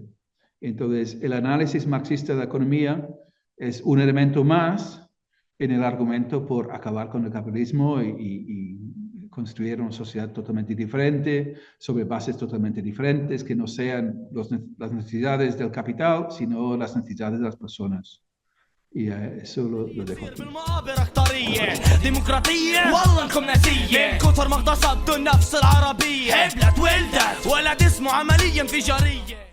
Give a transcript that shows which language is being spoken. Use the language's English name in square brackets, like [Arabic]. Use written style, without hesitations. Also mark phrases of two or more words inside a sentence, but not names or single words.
[Spanish] Entonces, el análisis marxista de la economía es un elemento más en el argumento por acabar con el capitalismo y construir una sociedad totalmente diferente, sobre bases totalmente diferentes, que no sean las necesidades del capital, sino las necesidades de las personas. Y eso lo dejo aquí. [Arabic] بالمقابر اختارية ديمقراطية والله انكم ناسية من كتر ما اغتصبتوا النفس العربية حبلت ولدت ولد اسمه عملية انفجارية